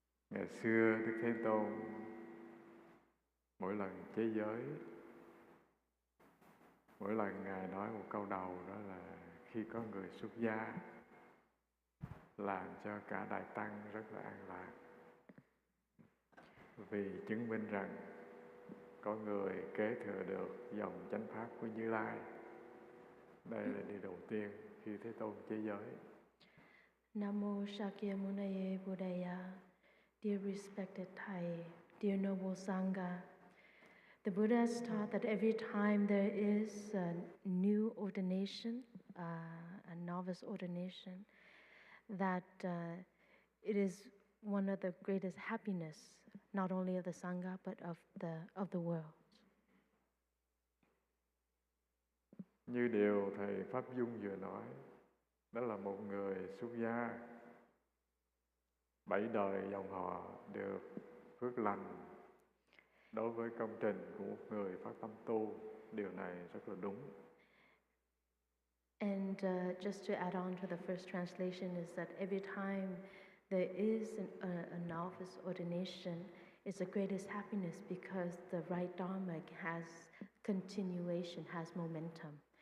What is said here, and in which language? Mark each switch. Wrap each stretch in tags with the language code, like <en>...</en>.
<vi>Ngày xưa Đức Thế Tôn mỗi lần chế giới, mỗi lần Ngài nói một câu đầu đó là khi có người xuất gia làm cho cả Đại Tăng rất là an lạc. Vì chứng minh rằng có người kế thừa được dòng chánh pháp của Như Lai. Đây là điều đầu tiên khi Thế Tôn chế giới. Nam mô Shakyamuni Buddhaya.</vi> <en>Dear respected Thai, dear noble Sangha, the Buddha has taught that every time there is a new ordination, a novice ordination, that it is one of the greatest happiness, not only of the Sangha but of the world.</en> <vi>Như điều Thầy Pháp Dung vừa nói, đó là một người xuất gia, 7 đời dòng họ được phước lành đối với công trình của một người phát tâm tu. Điều này rất là đúng.</vi> <en>And just to add on to the first translation is that every time there is a novice ordination, it's the greatest happiness because the right Dharma has continuation, has momentum.</en>